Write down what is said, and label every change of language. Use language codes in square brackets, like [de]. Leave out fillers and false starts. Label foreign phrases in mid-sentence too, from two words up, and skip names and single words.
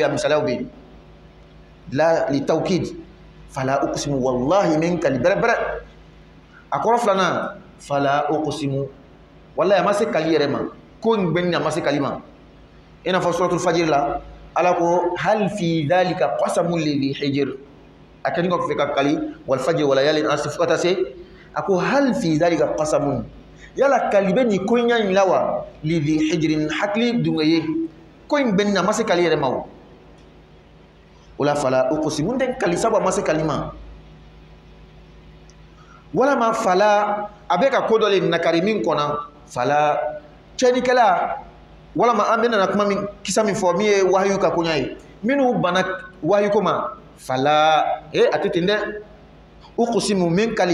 [bm] a misaliyaw bɛ yen la [ar] لتوكيد فلا أقسم [bm] wallahi min kali bɛrɛbɛrɛ a kɔrɔ filanan [ar] فلا أقسم [bm] wallahi a ma se kali yɛrɛ ma ko in bɛ nin a ma se kali ma i n'a fɔ suratul fajiri la ala ko [ar] هل في ذلك قسم لذي حجر [bm] a kɛlen kɔ fɛ ka kali [ar] والفجر وليال [bm] an fo ka taa se a ko [ar] هل في ذلك قسم [bm] yala kali bɛ nin ko in ɲa in la wa [ar] لذي حجر [bm] hakili dunga ye ko in bɛ nin a ma se kali yɛrɛ ma o o la [ar] فلا أقسم [bm] n tɛ kali sabu a ma se kali ma walama fala a bɛ ka ko dɔ le nakari min kɔnɔ fala cɛnikɛla walama an bɛna kuma min kisa min fɔ min ye wahayu ka koɲa ye minnu bana wahayu ko ma fala a tɛ ten dɛ uqsimu min kali